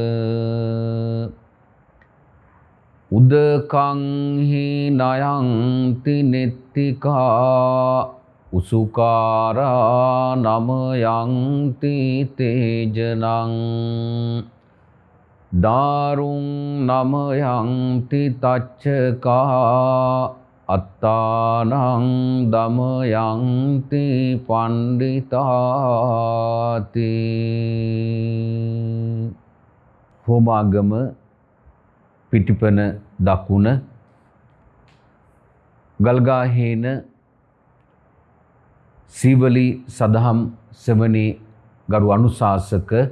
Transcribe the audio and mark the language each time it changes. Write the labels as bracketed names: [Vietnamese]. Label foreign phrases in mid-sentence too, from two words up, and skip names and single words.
[Pali] උදකං හි නයන්ති නෙත්තිකා උසුකාරා නමයන්ති තේජනං දාරුං නමයන්ති තච්චකා අත්තානං දමයන්ති පණ්ඩිතාති [Sinhala] හෝමාගම පිටිපන දකුණ ගල්ගාහේන සීවලි සදහම් සෙවණේ ගරු අනුශාසක